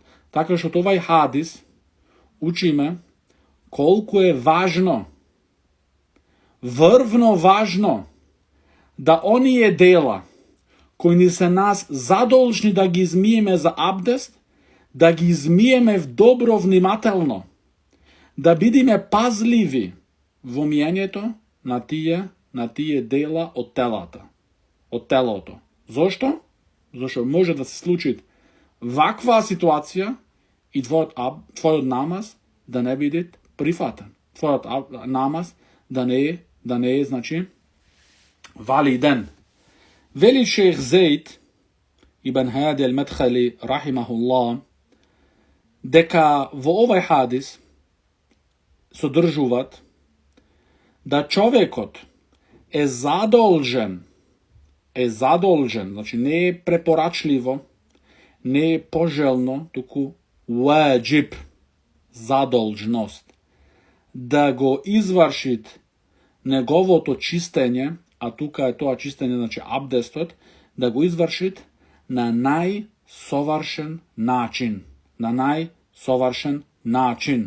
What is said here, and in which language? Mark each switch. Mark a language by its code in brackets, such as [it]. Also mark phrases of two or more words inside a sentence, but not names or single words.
[mk] Така што овај хадис учиме колку е важно, врвно важно, да оние дела кои ни се нас задолжни да ги измиеме за абдест, да ги измиеме добро внимателно, да бидиме пазливи во миењето на тие дела од телото. Зошто? Зошто може да се случи ваква ситуација и твојот намаз да не биде прифатен. Твојот намаз да не е, значи, валиден. Вели шейх Зейд ибн Хади ал-Медхали рахимахуллах дека во овај хадис содржуваат да човекот е задолжен, значи не е препорачливо, не е пожелно, туку ваџиб, задолжност, да го изврши неговото чистење, а тука е тоа чистење, значи абдестот, да го изврши на најсовршен начин.